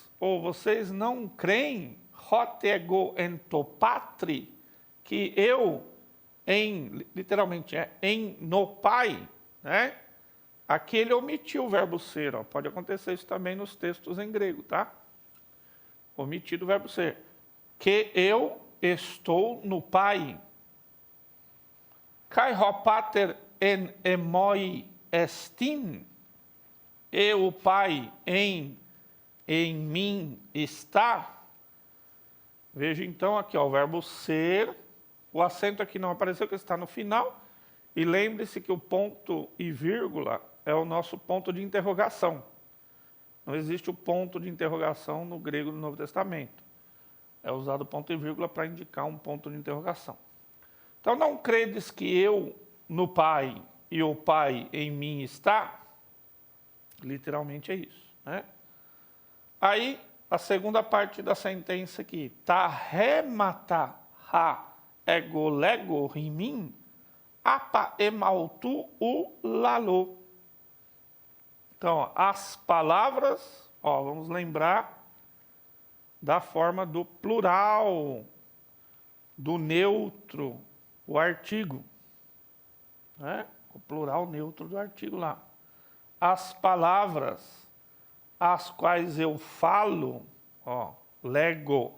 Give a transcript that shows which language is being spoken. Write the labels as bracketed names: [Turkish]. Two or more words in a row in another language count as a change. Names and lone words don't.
[Portuguese] Ou vocês não creem, [Greek] ὅτι ἐγὼ ἐν τῷ πατρὶ, [Portuguese] que eu, literalmente, no Pai, né? Aqui ele omitiu o verbo ser, ó. Pode acontecer isso também nos textos em grego, tá? Omitido o verbo ser. Que eu estou no Pai. [Greek] καὶ ὁ πατὴρ ἐν ἐμοί ἐστιν, [Portuguese] eu, o Pai, em mim está. Veja então aqui, ó, o verbo ser, o acento aqui não apareceu, que está no final, e lembre-se que o ponto e vírgula é o nosso ponto de interrogação. Não existe o ponto de interrogação no grego do Novo Testamento. É usado ponto e vírgula para indicar um ponto de interrogação. Então, não credes que eu no Pai e o Pai em mim está? Literalmente é isso, né? Aí, a segunda parte da sentença aqui, [Greek] τὰ ῥήματα ἃ ἐγὼ λέγω ὑμῖν, ἀπ’ ἐμαυτοῦ οὐ λαλῶ. [Portuguese] Então, ó, as palavras, ó, vamos lembrar da forma do plural, do neutro, o artigo. Né? O plural neutro do artigo lá. As palavras as quais eu falo, ó, lego.